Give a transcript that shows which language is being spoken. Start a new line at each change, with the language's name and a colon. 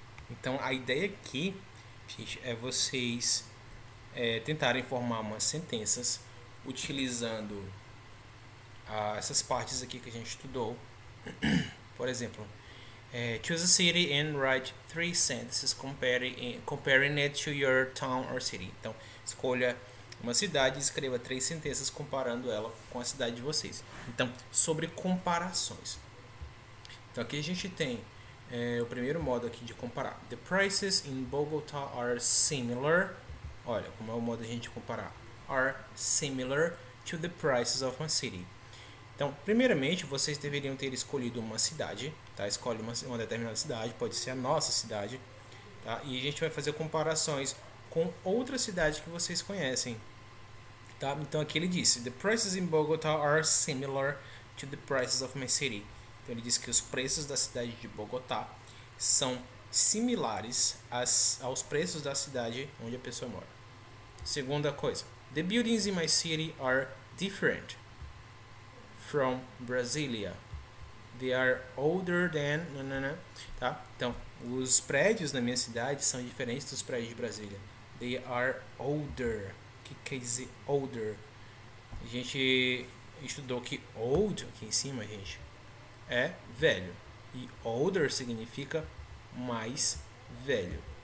Portuguese: Então a ideia aqui, gente, é vocês tentarem formar umas sentenças utilizando essas partes aqui que a gente estudou. Por exemplo,
English: choose a city and write 3 sentences comparing it to your town or city.
Portuguese: Então, escolha uma cidade e escreva 3 sentenças comparando ela com a cidade de vocês. Então, sobre comparações. Então, aqui a gente tem o primeiro modo aqui de comparar.
English: The prices in Bogotá are similar.
Portuguese: Olha, como é o modo de a gente comparar.
English: Are similar to the prices of my city.
Portuguese: Então, primeiramente, vocês deveriam ter escolhido uma cidade, tá? Escolhe uma determinada cidade, pode ser a nossa cidade, tá? E a gente vai fazer comparações com outra cidade que vocês conhecem, tá? Então, aqui ele disse:
English: The prices in Bogotá are similar to the prices of my city.
Portuguese: Então, ele disse que os preços da cidade de Bogotá são similares aos preços da cidade onde a pessoa mora. Segunda coisa:
English: The buildings in my city are different from Brasilia. They are older than...
Portuguese: Tá? Então, os prédios na minha cidade são diferentes dos prédios de Brasília.
English: They are older.
Portuguese: O que quer dizer older? A gente estudou que old, aqui em cima, gente, é velho. E older significa mais velho.